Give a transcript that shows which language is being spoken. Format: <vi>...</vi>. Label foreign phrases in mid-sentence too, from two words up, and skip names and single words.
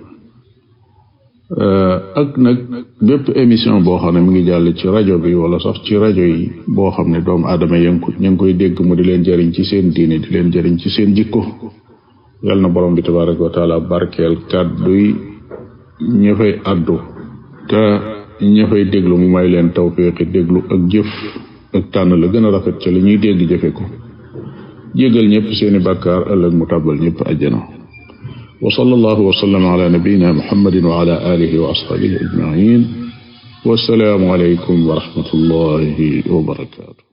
<wo>ak nag bépp émission boo xam ne mi ngi jàll ci rajo bi wala sax ci rajo yi boo xam ne doomu aadama ña ngi koy dégg mu di leen jëriñ ci seen diine, di leen jëriñ ci seen jikko, yàlla na borom bi</wo> <ar>تبارك وتعالى</ar> <wo>barkeel kàdduy ña fay addu, te ña fay déglu mu may leen tawfiqi déglu ak jëf ak tànn la gën a rafet ca li ñuy dégg jëfe ko, jégal ñëpp seeni bàkkaar, ëllëg mu tàbbal ñëpp àjjana.</wo> <ar>وصلى الله وسلم على نبينا محمد وعلى آله وأصحابه أجمعين. والسلام عليكم ورحمة الله وبركاته.</ar>